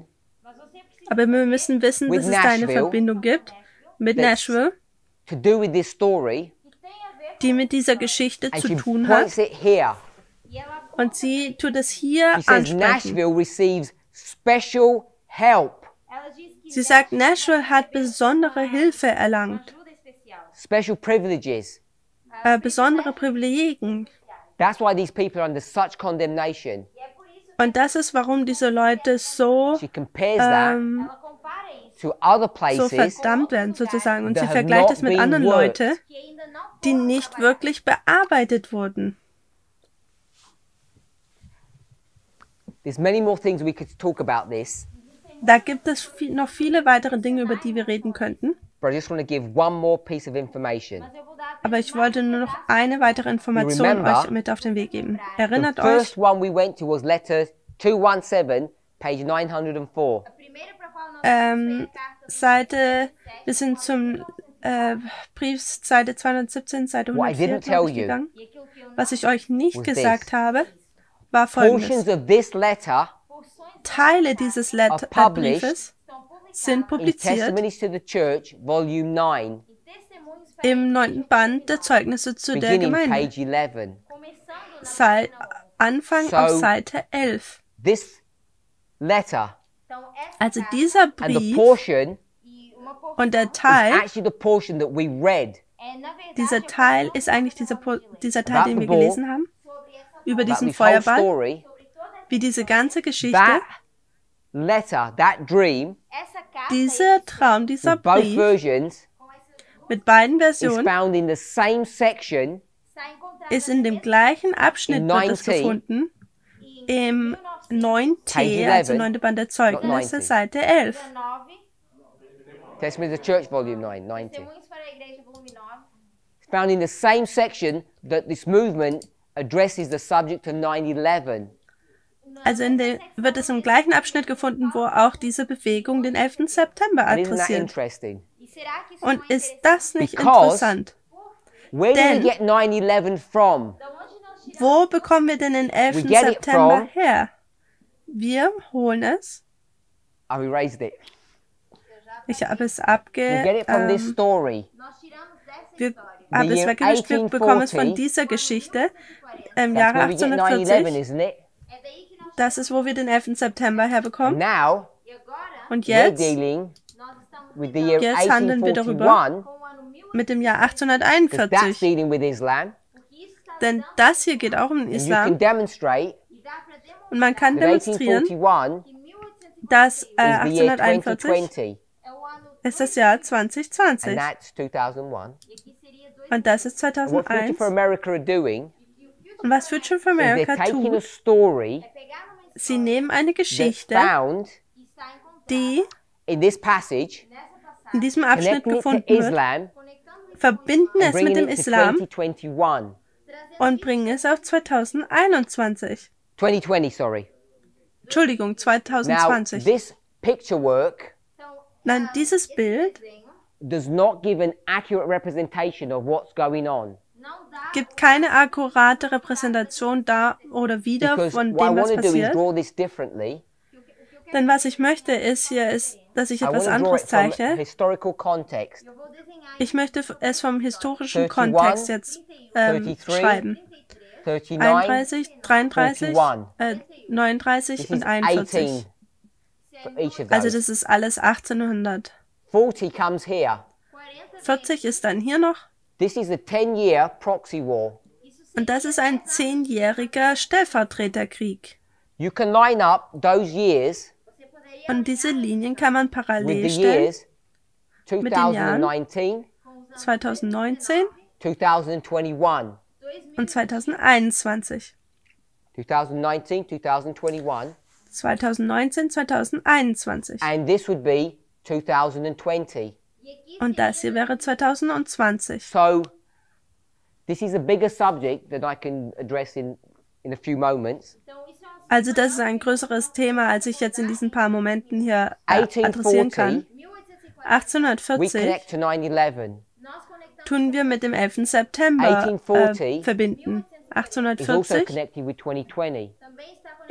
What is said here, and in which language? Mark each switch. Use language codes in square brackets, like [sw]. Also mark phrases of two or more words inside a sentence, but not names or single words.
[pt] mas você precisa [de] aber wir müssen wissen, [en] With [de] dass es da eine Nashville, Verbindung gibt mit [en] that's- Nashville, to do with this story. [pt] que tem a ver [de] die mit dieser Geschichte [en] And [de] zu [en] she [de] tun [en] points [de] hat. [en] it here. [pt] e ela [de] Und sie tut es hier [en] She says [de] ansprechen. [en] Nashville receives special help. [pt] ela diz que [de] Sie sagt, Nashville hat besondere Hilfe erlangt, [pt] ajuda especial. [en] Special privileges. [de] besondere Privilegien. [en] That's why these people are under such condemnation. [pt] E é por isso [de] Und das ist, warum diese Leute so, [en] She compares that [pt] Ela compara isso, [en] to other [de] so [en] places [de] verdammt werden sozusagen. Und [en] that [de] sie [en] have [de] vergleicht [en] not [de] es mit [en] been [de] anderen [en] worked. [de] Leuten, [pt] que ainda não [de] die [pt] foram [de] nicht [pt] trabalhadas. [de] wirklich bearbeitet wurden. [en] There's many more things we could talk about this, [de] Da gibt es noch viele weitere Dinge, über die wir reden könnten. [en] but I just want to give one more piece of information. [pt] Mas eu vou dar [de] Aber ich [pt] apenas [de] wollte nur noch eine weitere Information [en] remember, [de] euch mit auf den Weg geben. [en] The [de] Erinnert euch, [en] first one we went to was letter 217, page 904. [pt] a primeira para qual nós [de] ähm, wir sind zum Brief Seite 217, Seite [en] What I 104, didn't [de] glaube [en] tell [de] ich, [en] you [de] gegangen. [pt] e aquilo que eu não [de] Was ich euch nicht [en] was [de] gesagt [en] this. [de] habe, war folgendes. [en] Portions of this letter [pt] porções [de] Teile dieses [en] are published [de] Briefes [pt] estão publicadas [de] sind [en] in [de] publiziert [en] Testimonies to the Church, volume 9, [pt] e testemunhos para [de] im 9. Band der Zeugnisse zu der [en] beginning [de] Gemeinde. [en] page 11. [pt] começando na [de] Sei, [pt] página 11. [de] Anfang [en] So- [de] auf Seite 11. [en] This letter [pt] Então essa [de] Also [pt] carta [de] dieser [en] and the [de] Brief [en] portion [pt] e uma porção [de] und der [en] is [de] Teil, [en] actually the portion that we read. [pt] na verdade [de] dieser [pt] a [de] Teil [pt] porção [de] ist eigentlich dieser, dieser Teil, [en] About [de] den [en] the [de] wir [en] ball. [de] gelesen haben, [pt] sobre essa [de] über [en] About [de] diesen [en] this whole [de] Feuerball, [en] story. [pt] sobre toda essa [de] wie diese ganze Geschichte, [en] That letter, that dream, [pt] essa carta [de] dieser Traum, dieser [en] with both [de] Brief [en] versions, [pt] com essas duas [de] mit beiden [en] is [de] Versionen [en] found in the same section [pt] está encontrada [de] ist in dem gleichen Abschnitt [en] In [de] wird es 19, gefunden, [pt] em [de] im 9T, [en] Page [de] also 11, 9. Band der Zeugnisse, 90. Seite 11. 19 [en] Testimony of the Church, volume 9, 90. [pt] Testemunhos para a Igreja, volume 9. [en] It's found in the same section that this movement addresses the subject of 9/11. [de] Also wird es im gleichen Abschnitt gefunden, wo auch diese Bewegung den 11. September [en] And isn't that [de] adressiert. [en] interesting? [pt] E será que isso [de] Und [pt] não é [de] ist das nicht [en] Because- [de] interessant? [en] Where do we Then- get 9/11 from? [pt] Da onde nós tiramos [de] Wo bekommen wir denn den 11. [en] We get it [de] September [en] from- her? [de] Wir holen es. [en] I've erased it. [de] Ich habe es [en] We get it from this [de] abge... [en] story. [pt] Nós tiramos dessa [de] Wir [pt] história. [de] haben es [en] year [de] weggewischt. Wir bekommen es von 1840. dieser Geschichte im [en] That's [de] Jahre [en] where we get 9/11, [de] 1840. [en] isn't it? [pt] É daí que nós [de] Das ist, wo wir den 11. September [en] And [de] herbekommen. [en] now [pt] E agora [de] Und [en] we're [de] jetzt, [en] dealing [pt] nós estamos [en] with the [pt] lidando [en] year [de] Jetzt handeln wir darüber. 1841, [pt] com o ano 1800, [de] mit dem Jahr [en] because that's [de] 1841. [en] dealing with Islam. [pt] porque isso está [de] Denn [pt] lidando [de] das hier geht auch um den [en] And you can [de] Islam. [en] demonstrate [pt] e dá para demonstrar [de] Und man kann [en] that [de] demonstrieren, 1841 [pt] que 1841 [de] dass [en] is the year 1841 2020, [pt] é o ano [de] ist das Jahr [en] and 2020. that's 2001. [pt] e aqui seria [de] Und das ist [en] And what Future 2001. for America are doing [de] Und was Future for [en] is they're America taking a [de] tut, [en] story [pt] é pegar uma [de] sie [pt] história [de] nehmen eine [en] that's [de] Geschichte, [en] found [pt] que está encontrada [de] die [en] in this passage, [pt] nessa passagem, [de] in diesem Abschnitt [en] connecting it to [de] gefunden wird, Islam, [pt] conectando isso [de] verbinden [en] and [de] es mit [en] bringing [de] dem [en] it to Islam 2021. [de] und bringen es auf 2021. [en] 2020, sorry. [de] Entschuldigung, [en] Now, 2020. this picture work [pt] Então, [de] Nein, dieses Bild [pt] desenho [en] does not give an accurate representation of what's going on. [pt] não dá [de] gibt keine akkurate Repräsentation da oder wieder [en] Because [de] von [en] what I [de] dem, was [en] want to do is [de] passiert. [en] draw this differently. [de] Denn was ich möchte ist hier, ist, dass ich [en] I want [de] etwas [en] to draw [de] anderes [en] it from [de] zeichne. [en] historical context. [pt] eu vou desenhar [de] Ich möchte es vom historischen 31, Kontext jetzt 33, schreiben. 39, 31, 33, 41. 39 [en] This [de] und [en] is 41. 18 for each of [de] Also [en] those. [de] das ist alles 1800. [en] 40 comes here. [de] 40 ist dann hier noch. [en] This is a 10-year proxy war. [de] Und das ist ein 10-jähriger Stellvertreterkrieg. [en] You can line up those years [de] Und diese Linien kann man [en] with [de] parallel [en] the [de] stellen. [en] years 2019, 2019 2021. [de] und 2021. 2019, 2021. 2019, 2021. [en] And this would be 2020. [de] Und das hier wäre 2020. [en] So this is a bigger subject that I can address in a few moments. [pt] Então, isso é um [de] Also das ist ein größeres Thema, als ich jetzt in diesen paar Momenten hier adressieren kann. 1840, [en] we 1840 connect to 9/11. [pt] nós conectamos [de] tun wir mit dem 11. September 1840 verbinden. [en] Is also 1840 connected with 2020. [pt] também está conectado